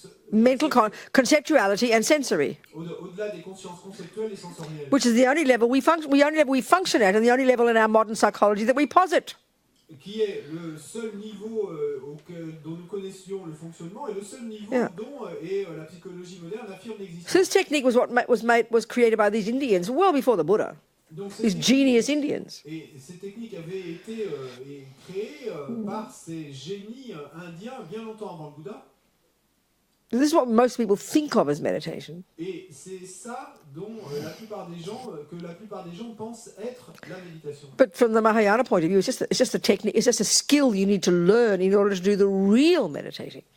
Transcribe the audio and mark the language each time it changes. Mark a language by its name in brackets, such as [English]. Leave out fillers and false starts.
[English] Mental conceptuality and sensory, [French] au-delà des consciences conceptuelles et sensorielles. [English] which is the only level we function at, and the only level in our modern psychology that we posit. [French] Qui est le seul niveau dont nous connaissions le fonctionnement et le seul niveau dont la psychologie moderne affirme l'existence. [English] So this technique was created by these Indians well before the Buddha. [French] Donc, [English] These genius Indians. [French] Et ces techniques avaient été créées par ces génies indiens bien longtemps avant le Bouddha. [English] This is what most people think of as meditation. [French] Et c'est ça dont la plupart des gens pensent être la méditation. [English] But from the Mahayana point of view, it's just a technique, it's just a skill you need to learn in order to do the real meditating.